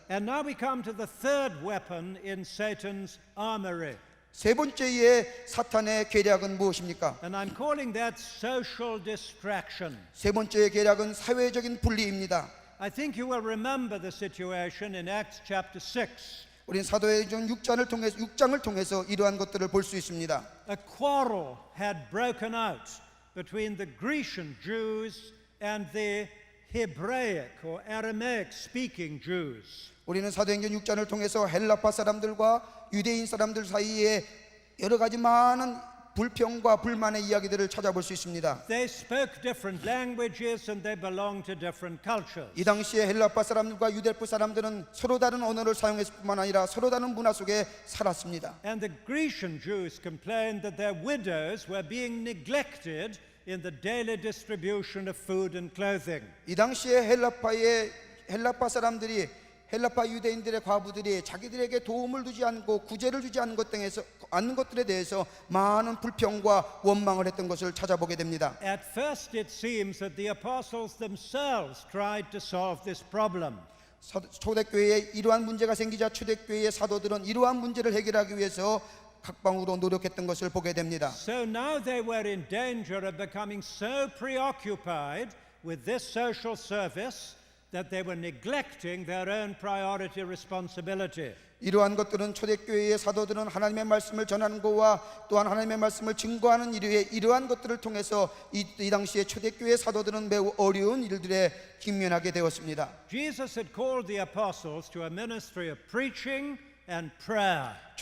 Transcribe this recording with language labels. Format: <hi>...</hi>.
<en>And now we come to the third weapon in Satan's armory.</en> <ko>세 번째의 사탄의 계략은 무엇입니까?</ko> <en>And I'm calling that social distraction.</en> <ko>세 번째의 계략은 사회적인 분리입니다.</ko> <en>I think you will remember the situation in Acts chapter 6.</en> <ko>우리는 사도행전 6장을 통해서 이러한 것들을 볼 수 있습니다.</ko> <en>A quarrel had broken out between the Grecian Jews and the Hebraic or Aramaic speaking Jews.</en> <ko>우리는 사도행전 6장을 통해서 헬라파 사람들과 유대인 사람들 사이에 여러 가지 많은 불평과 불만의 이야기들을 찾아볼 수 있습니다.</ko> <en>They spoke different languages and they belonged to different cultures.</en> <ko>이 당시에 헬라파 사람들과 유대파 사람들은 서로 다른 언어를 사용했을 뿐만 아니라 서로 다른 문화 속에 살았습니다.</ko> <en>And the Grecian Jews complained that their widows were being neglected in the daily distribution of food and clothing.</en> <ko>이 당시에 헬라파 사람들이 헬라파 유대인들의 과부들이 자기들에게 도움을 주지 않고 구제를 주지 않는 것들에 대해서 많은 불평과 원망을 했던 것을 찾아보게 됩니다.</ko> <en>At first it seems that the apostles themselves tried to solve this problem.</en> <ko>초대교회에 이러한 문제가 생기자 초대교회의 사도들은 이러한 문제를 해결하기 위해서 각방으로 노력했던 것을 보게 됩니다.</ko> <en>So now they were in danger of becoming so preoccupied with this social service that they were neglecting their own priority responsibility.</en> <ko>이러한 것들은 초대교회의 사도들은 하나님의 말씀을 전하는 것과 또한 하나님의 말씀을 증거하는 이러한 것들을 통해서 이 당시에 초대교회의 사도들은 매우 어려운 일들에 직면하게 되었습니다.</ko> <en>Jesus had called the apostles to a ministry of preaching and prayer.</en>